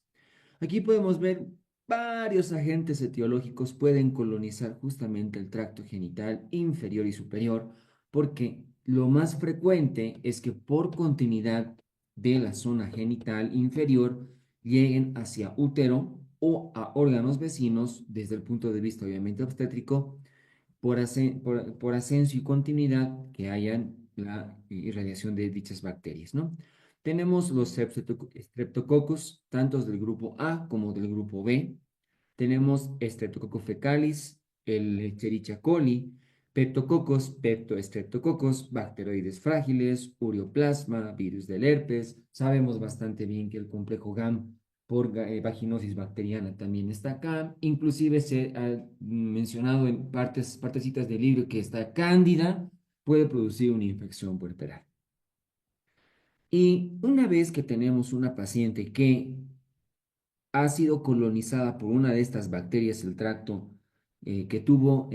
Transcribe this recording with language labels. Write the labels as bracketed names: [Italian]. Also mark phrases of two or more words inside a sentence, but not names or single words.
[Spanish] Aquí podemos ver varios agentes etiológicos pueden colonizar justamente el tracto genital inferior y superior, porque lo más frecuente es que por continuidad de la zona genital inferior lleguen hacia útero o a órganos vecinos desde el punto de vista obviamente obstétrico por ascenso y continuidad que hayan la irradiación de dichas bacterias, ¿no? Tenemos los streptococcus, tanto del grupo A como del grupo B. Tenemos Streptococcus fecalis, el Escherichia coli, Peptococcus, Peptostreptococcus, bacteroides frágiles, ureoplasma, virus del herpes. Sabemos bastante bien que el complejo GAM por vaginosis bacteriana también está acá. Inclusive se ha mencionado en partecitas del libro que esta cándida puede producir una infección puerperal. Y una vez que tenemos una paciente que ha sido colonizada por una de estas bacterias el tracto que tuvo